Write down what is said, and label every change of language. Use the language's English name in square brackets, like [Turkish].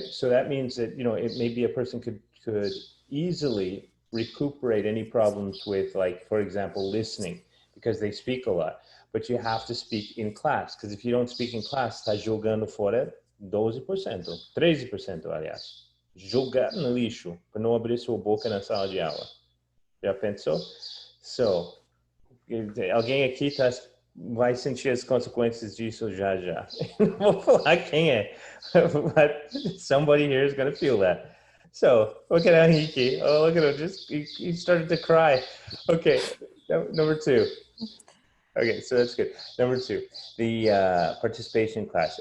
[English] So that means that, you know, it maybe a person could easily recuperate any problems with, like, for example, listening, because they speak a lot. But you have to speak in class, because if you don't speak in class, [Portuguese] está jogando fora 12%, 13%, aliás. Jogar no lixo, para não abrir sua boca na sala de aula. Já pensou? So, alguém aqui vai sentir as consequências disso já. Não vou falar quem é, [English] but somebody here is going to feel that. So, look at Henrique. Oh, look at him. He started to cry. Okay, number 2. Okay, so that's good. Number 2, the participation class.